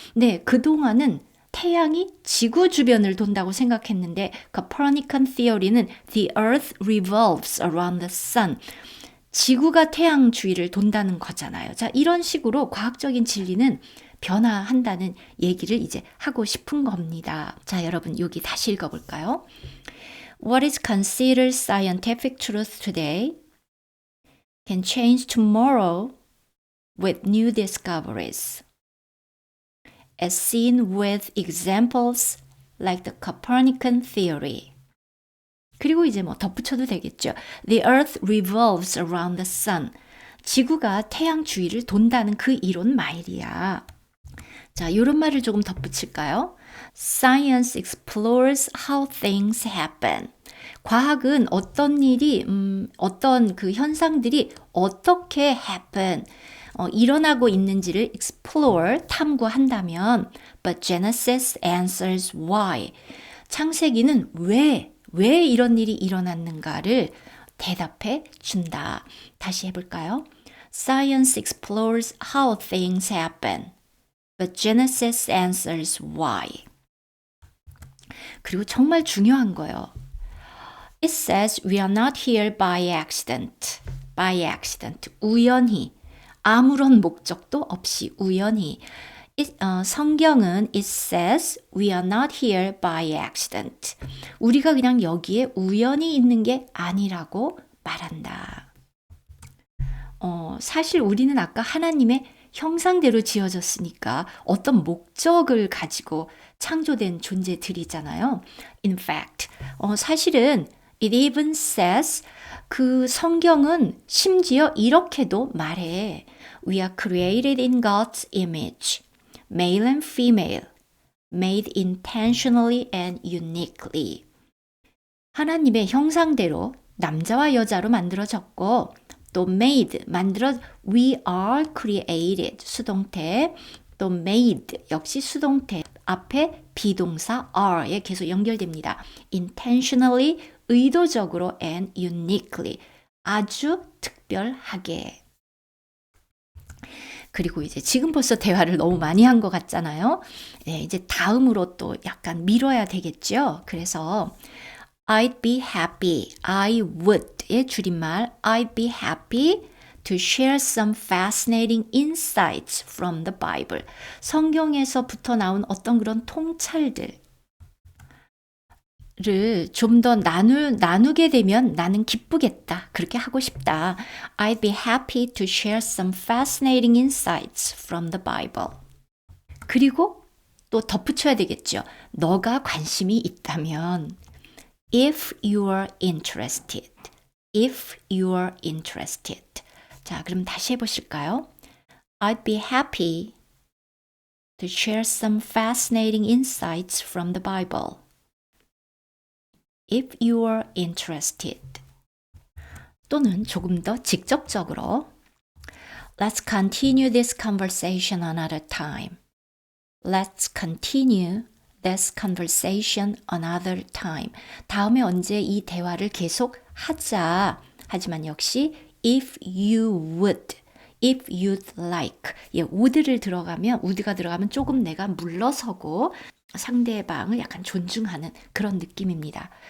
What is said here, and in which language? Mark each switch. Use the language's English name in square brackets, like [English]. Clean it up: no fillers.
[Korean] 네, 그동안은 태양이 지구 주변을 돈다고 생각했는데 Copernican theory는 [English] the earth revolves around the sun. [Korean] 지구가 태양 주위를 돈다는 거잖아요. 자, 이런 식으로 과학적인 진리는 변화한다는 얘기를 이제 하고 싶은 겁니다. 자, 여러분 여기 다시 읽어볼까요? [English] What is considered scientific truth today can change tomorrow with new discoveries. As seen with examples like the Copernican theory. [Korean] 그리고 이제 뭐 덧붙여도 되겠죠. [English] The earth revolves around the sun. [Korean] 지구가 태양 주위를 돈다는 그 이론 말이야. 자, 이런 말을 조금 덧붙일까요? [English] Science explores how things happen. [Korean] 과학은 어떤 일이, 어떤 그 현상들이 어떻게 happen, 일어나고 있는지를 explore, 탐구한다면 [English] but Genesis answers why. [Korean] 창세기는 왜 이런 일이 일어났는가를 대답해 준다. 다시 해볼까요? [English] Science explores how things happen, but Genesis answers why. [Korean] 그리고 정말 중요한 거예요. [English] It says we are not here by accident. By accident. 우연히. [Korean] 아무런 목적도 없이 우연히. [English] 성경은 it says we are not here by accident. [Korean] 우리가 그냥 여기에 우연히 있는 게 아니라고 말한다. 사실 우리는 아까 하나님의 형상대로 지어졌으니까 어떤 목적을 가지고 창조된 존재들이잖아요. [English] In fact, [Korean] 사실은 [English] it even says [Korean] 그 성경은 심지어 이렇게도 말해. [English] We are created in God's image, male and female, made intentionally and uniquely. [Korean] 하나님의 형상대로 남자와 여자로 만들어졌고 또 made, we are created, 수동태, 또 made, 역시 수동태, 앞에 비동사 are에 계속 연결됩니다. intentionally, 의도적으로 and uniquely, 아주 특별하게. 그리고 이제 지금 벌써 대화를 너무 많이 한 것 같잖아요. 네, 이제 다음으로 또 약간 미뤄야 되겠죠. 그래서 [English] I'd be happy, I would의 줄임말 I'd be happy to share some fascinating insights from the Bible. [Korean] 성경에서부터 나온 어떤 그런 통찰들 를 좀 더 나누게 되면 나는 기쁘겠다. 그렇게 하고 싶다. [English] I'd be happy to share some fascinating insights from the Bible. [Korean] 그리고 또 덧붙여야 되겠죠. 너가 관심이 있다면 [English] if you're interested. If you're interested. [Korean] 자, 그럼 다시 해보실까요? [English] I'd be happy to share some fascinating insights from the Bible. If you are interested. [Korean] 또는 조금 더 직접적으로 [English] Let's continue this conversation another time. Let's continue this conversation another time. [Korean] 다음에 언제 이 대화를 계속 하자. 하지만 역시 [English] if you would, if you'd like. [Korean] would를 들어가면, would가 들어가면 조금 내가 물러서고 상대방을 약간 존중하는 그런 느낌입니다.